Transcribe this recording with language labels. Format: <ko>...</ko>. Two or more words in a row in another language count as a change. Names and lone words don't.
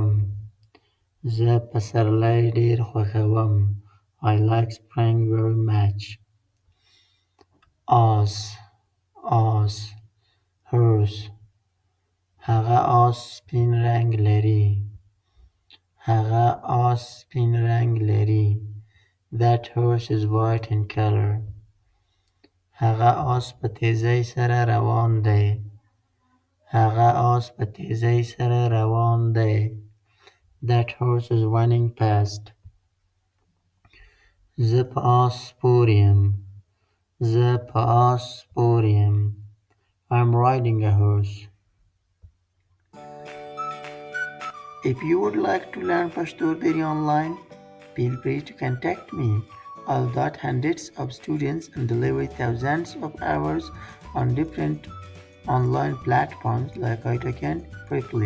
<ps>زه پسرلی ډېر خوښوم.</ps> <en>I like spring very much. Ass, ass, horse.</en> <ps>هغه آس سپین رنګ لري. هغه آس سپین رنګ لري.</ps> <en>That horse is white in color.</en> <ps>هغه آس په تیزۍ سره روان دی. هغه آس په تیزۍ سره روان دی.</ps> <en>That horse is running fast.</en> <ps>زه په آس سپور یم. زه په آس سپور یم.</ps> <en>I'm riding a horse. If you would like to learn Pashto or Dari online, feel free to contact me. I'll got hundreds of students and deliver thousands of hours on different online platforms like iTalk and Quickly.</en>